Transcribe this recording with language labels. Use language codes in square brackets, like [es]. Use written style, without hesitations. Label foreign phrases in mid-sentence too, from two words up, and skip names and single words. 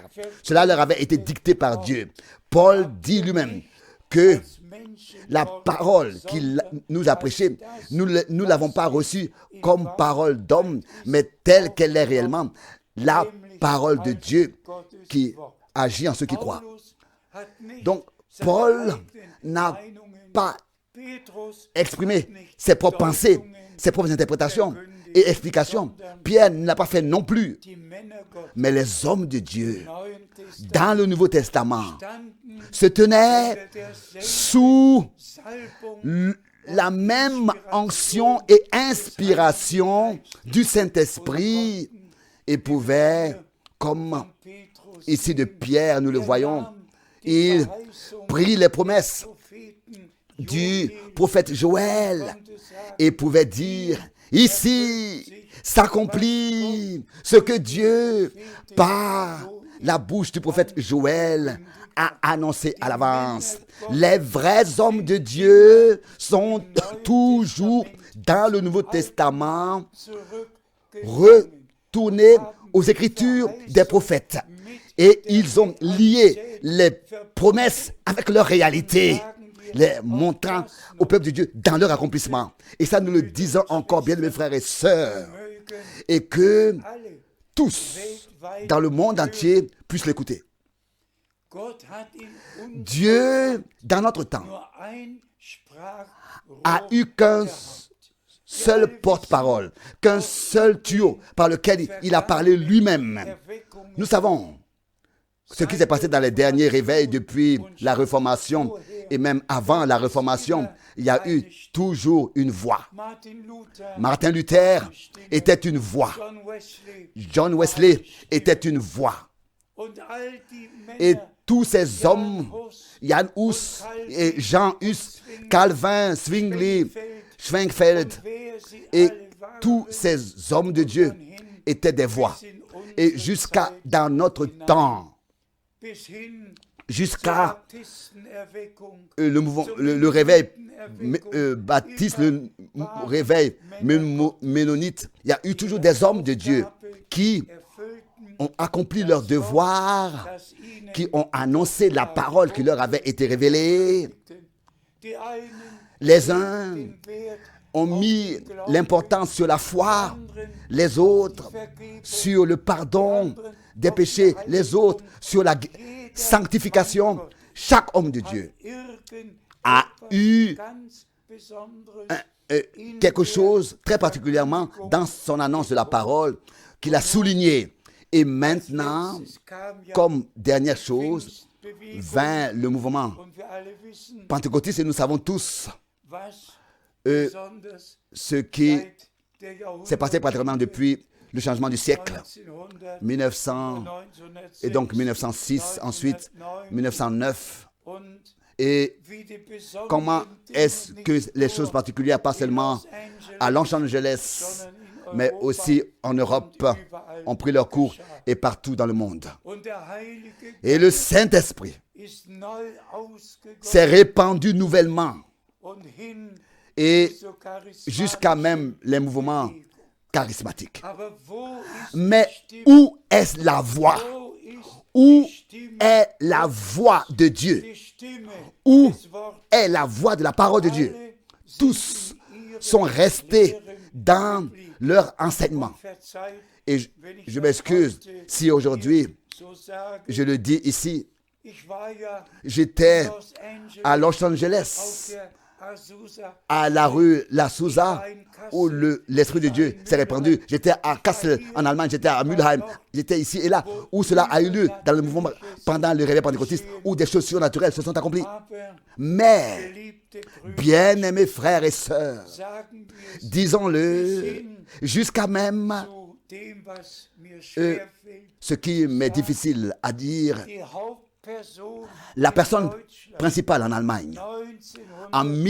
[fr] Cela leur avait été dicté par Dieu. Paul dit lui-même que [de] als Menschen [fr] la parole qu'il nous a prêchée, nous ne l'avons pas reçue comme parole d'homme, mais telle qu'elle est réellement, la parole de Dieu qui agit en ceux qui croient. [de] Paulus hat nicht [fr] Donc, [de] seine [fr] Paul [de] eigenen [fr] n'a [de] Meinungen, [fr] pas [de] Petrus [fr] exprimé [de] hat nicht [fr] ses propres pensées, [de] Deutungen [fr] ses propres interprétations et explications. Pierre ne l'a pas fait non plus. [de] die Männer Gottes [fr] Mais les hommes de Dieu, [de] im Neuen Testament [fr] dans le Nouveau Testament, [de] standen [fr] se tenaient [de] unter derselben [fr] sous [de] Salbung [fr] la même onction et inspiration du Saint-Esprit et pouvaient, comme [de] Petrus [fr] ici de Pierre, nous le voyons, [de] nahm [fr] il [de] Verheißung [fr] prit les promesses [de] Propheten [fr] du prophète Joël [de] konnte sagen, [fr] et pouvait dire, ici s'accomplit ce que Dieu, par la bouche du prophète Joël, a annoncé à l'avance. Les vrais hommes de Dieu sont toujours dans le Nouveau Testament [de] zurückgegangen, [fr] retournés aux Écritures des prophètes. Et ils ont lié les promesses avec leur réalité, les montrant au peuple de Dieu dans leur accomplissement. Et ça, nous le disons encore bien, mes frères et sœurs. [de] mögen [fr] Et que [de] alle [fr] tous, [de] weltweit [fr] dans le monde entier, puissent l'écouter. [de] Gott hat in uns [fr] Dieu, dans notre temps, [de] nur ein Sprachrohr [fr] a eu qu'un [de] gehabt. [fr] seul porte-parole, qu'un seul tuyau par lequel il a parlé lui-même. [de] Erweckungen [fr] Nous savons ce qui s'est passé dans les derniers réveils depuis la Réformation et même avant la Réformation. Il y a eu toujours une voix. [de] Martin Luther, [fr] Martin Luther était une voix. [de] John Wesley [fr] John Wesley était une voix. [de] und all die [fr] Et [de] Männer, [fr] tous ces hommes, [de] Jan [fr] Jan [de] Hus [fr] Hus et Jean Hus, Calvin, Zwingli, Schwenkfeld, [de] wer sie [fr] et [de] alle waren, [fr] tous ces hommes de Dieu étaient des voix. [de] bis in unsere [fr] Et jusqu'à [de] Zeit [fr] dans notre [de] hinein, [fr] temps, [de] bis hin zur [fr] jusqu'à [de] Baptistenerweckung, [fr] le réveil baptiste, le réveil ménonite, il y a eu toujours des hommes de Dieu qui [de] erfüllten [fr] ont accompli leur devoir, [de] das ihnen [fr] qui ont annoncé la parole qui leur avait été révélée. [de] die einen [fr] Les uns [de] den Wert [fr] ont mis l'importance sur la foi, les autres sur le pardon des péchés, les autres sur la sanctification. Chaque homme de Dieu a eu [de] ganz besonderes [fr] quelque chose très particulièrement dans son annonce de la parole qu'il a souligné. Et maintenant, comme dernière chose, vint le mouvement [de] und wir alle wissen, [fr] pentecôtiste et nous savons tous [de] was besonders [fr] ce qui [de] seit der [fr] s'est passé pratiquement depuis le changement du siècle, [de] 1900 [fr] 1900 et donc 1906, ensuite 1909. [de] und [fr] Et [de] wie die besonderen [fr] comment est-ce que les choses particulières, pas seulement à Los Angeles, mais aussi en Europe, ont pris leur cours et partout dans le monde. [de] und der Heilige [fr] Et le Saint-Esprit [de] ist neu ausgegossen [fr] s'est répandu nouvellement [de] und hin [fr] et [de] zur [fr] jusqu'à [de] charismatischen [fr] même les mouvements [de] Bewegung. [fr] charismatiques. [de] Aber wo ist [fr] Mais [de] die Stimme? [fr] où est la voix? [de] Wo ist [fr] Où [de] die Stimme? [fr] est la voix de Dieu? [de] Die Stimme [fr] Où [de] des Wortes. [fr] est la voix de la parole de Dieu? [de] Alle [fr] Tous [de] sind in ihrem [fr] sont restés [de] Lehren [fr] dans [de] geblieben. [fr] leur enseignement. [de] Verzeiht, [fr] Et je m'excuse si aujourd'hui, [de] so sage, [fr] je le dis ici, [de] ich war ja [fr] j'étais [de] in Los Angeles [fr] à Los [de] auf [fr] Angeles [de] der [fr] à la rue La Souza, où l'Esprit de Dieu s'est répandu. J'étais à Kassel, en Allemagne, j'étais à Mülheim, j'étais ici et là, où cela a eu lieu dans le mouvement pendant le réveil pentecôtiste, où des choses surnaturelles se sont accomplies. Mais, bien-aimés frères et sœurs, disons-le, jusqu'à même ce qui m'est difficile à dire, la personne principale en Allemagne, en